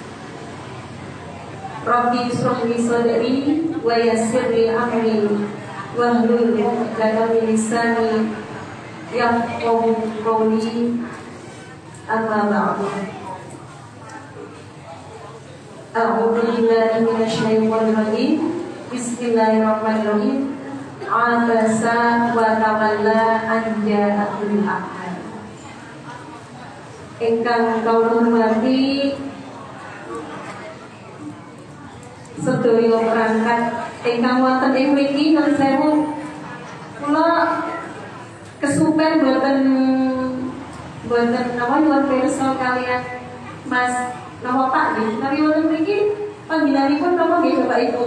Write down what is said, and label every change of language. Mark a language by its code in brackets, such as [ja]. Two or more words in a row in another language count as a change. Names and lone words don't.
[ar] رب اشرح لي صدري ويسر لي أمري واحلل عقدة من لساني يفقهوا قولي. أما بعد. أعوذ بالله من الشيطان الرجيم. بسم الله الرحمن الرحيم. عبس وتولى أن جاءه الأعمى. [jv] Ingkang kawula hormati sedaya perangkat ingkang wonten ing mriki nuwun sewu, kula kesupen boten napa nyuwun pirsa kalian Mas nama Pak nggih, menawi wonten mriki panggenanipun napa nggih Bapak Ibu?